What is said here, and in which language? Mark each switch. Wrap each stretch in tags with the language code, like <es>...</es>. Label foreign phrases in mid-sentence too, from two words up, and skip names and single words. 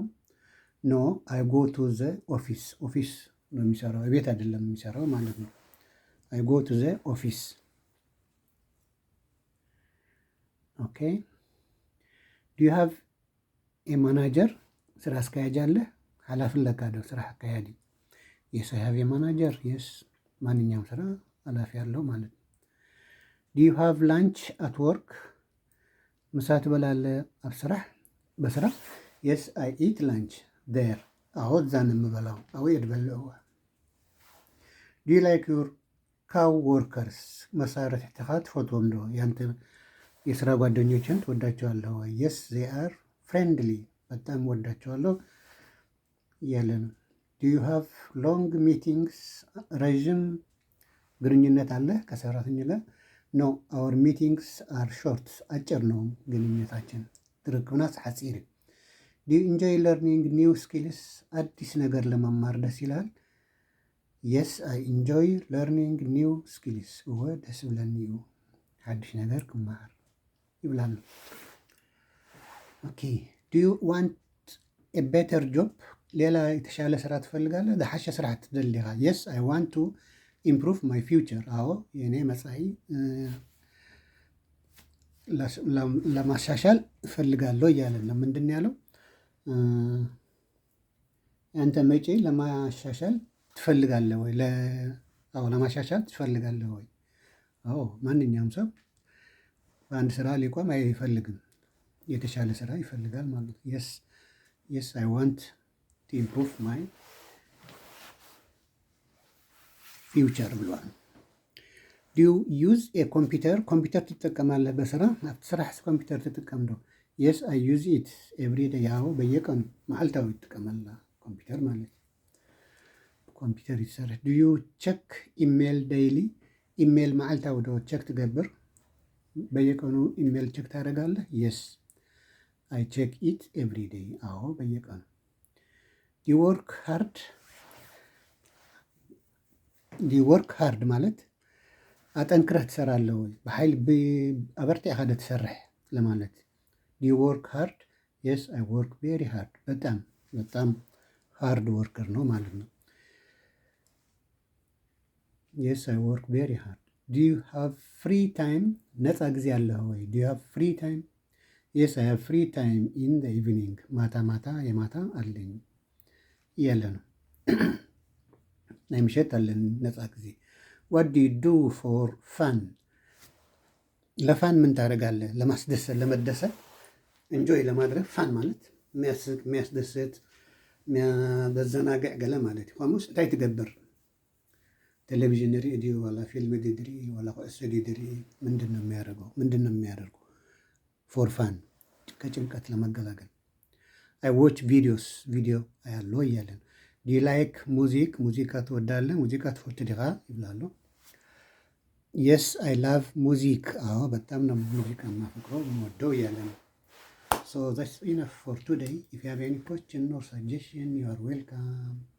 <en>No I go to the office።</en> <am>ኦፊስ ነው የሚሰራው፣ ቤት አይደለም የሚሰራው ማለት ነው።</am> <en>I go to the office. OK do you have a manager?</en> <am>ስራ አስኪያጅ አለህ? ኃላፊነት አለው ስራ አካያዲ።</am> <en>Yes I have a manager።</en> <am>የስ ማንኛውም ስራ ኃላፊ አለው ማለት ነው።</am> <en>Do you have lunch at work?</en> <am>ምሳ ትበላለህ</am> <ti>ኣብ ስራሕ?</ti> <am>በስራ?</am> <en>Yes I eat lunch there።</en> <am>አዎ እዛ ነው የምበላው።</am> <ti>አዎ የድበልዕዋ።</ti> <en>Do you like your co workers?</en> <ti>መሳርሕትኻ ትፈትዎም ዶ?</ti> <am>ያንተ የስራ ጓደኞችን ትወዳቸዋለህ ወይ?</am> <en>Yes they are friendly።</en> <am>በጣም ወዳቸዋለሁ እያለ ነው።</am> <en>Do you have long meetings?</en> <am>ረዥም ግንኙነት አለ ከሰራተኛ ጋር?</am> <en>No our meetings are short።</en> <am>አጭር ነው ግንኙነታችን፣</am> <ti>ትርክብናት ሓፂር።</ti> <en>Do you enjoy learning new skills?</en> <am>አዲስ ነገር ለመማር ደስ ይላል?</am> <en>Yes I enjoy learning new skills።</en> <ti>እወ ደስ ብለኒ እዩ ሓድሽ ነገር ክመሃር ይብላሉ።</ti> <en>OK do you want a better job?</en> <am>ሌላ የተሻለ ስራ ትፈልጋለህ?</am> <ti>ዝሓሸ ስራሕ ትደሊ ዲኻ?</ti> <en>Yes I want to improve my future።</en> <am>አዎ የኔ መጻኢ ለማሻሻል እፈልጋለሁ እያለን ነው። ምንድን ያለው? ያንተ መጪ ለማሻሻል ትፈልጋለህ ወይ? አዎ ለማሻሻል ትፈልጋለህ ወይ? አዎ ማንኛውም ሰው በአንድ ስራ ሊቆም አይፈልግም፣ የተሻለ ስራ ይፈልጋል ማለት ነው።</am> <en>Yes I want to improve my future</en> <am>ብሏል።</am> <en>Do you use a computer?</en> <am>ኮምፒውተር ትጠቀማለህ በስራ?</am> <ti>ኣብቲ ስራሕ ኮምፒውተር ትጥቀም ዶ?</ti> <en>Yes I use it every day።</en> <am>ያው በየቀኑ</am> <ti>መዓልታዊ ትጥቀመላ ኮምፒውተር ማለት ኮምፒውተር ይሰርሕ።</ti> <en>Do you check email daily?</en> <ti>ኢሜል መዓልታዊ ዶ ቸክ ትገብር?</ti> <am>በየቀኑ ኢሜል ቸክ ታደርጋለህ?</am> <en>Yes I check it every day።</en> <am>አዎ በየቀኑ።</am> <en>Do you work hard? Do you work hard</en> <am>ማለት አጠንክረህ ትሰራለህ ወይ?</am> <ti>በኃይል አበርቲዕኻ ዶ ትሰርሕ ለማለት።</ti> <en>Do you work hard? Yes I work very hard።</en> <am>በጣም በጣም ሃርድ ወርከር ነው ማለት ነው።</am> <en>Yes I work very hard. Do you have free time?</en> <am>ነፃ ጊዜ አለህ ወይ?</am> <en>Do you have free time? Yes I have free time in the evening።</en> <am>ማታ የማታ አለኝ እያለ ነው።</am> <ti>ናይ ምሸት አለን ነፃ ጊዜ።</ti> <en>What do you do for fun?</en> <am>ለፋን ምን ታደርጋለህ? ለማስደሰት፣ ለመደሰት፣ እንጆይ ለማድረግ። ፋን ማለት የሚያስቅ፣ የሚያስደስት፣</am> <ti>በዘናግዕ ገለ ማለት እዩ። ከምኡስ እንታይ ትገብር? ቴሌቪዥን ሬዲዮ ወላ ፊልም ዲድሪ ወላ ኩዕሶ ዲድሪ</ti> <am>ምንድን ነው የሚያደርገው? ምንድን ነው የሚያደርጉ?</am> <en>For fun</en> <am>ከጭንቀት ለመገላገል።</am> <en>I watch video</en> <am>አያለሁ እያለን</am> <en>D like</en> <am>ሙዚቃ ትወዳለህ?</am> <ti>ሙዚቃ ትፈቱ ዲኻ ይብላሉ።</ti> <en>Yes I love music።</en> <am>አዎ በጣም ነው ሙዚቃ የማፈቅረው የምወደው እያለ ነው።</am> <en>So that's enough for today if you have any question or suggestion you are welcome።</en>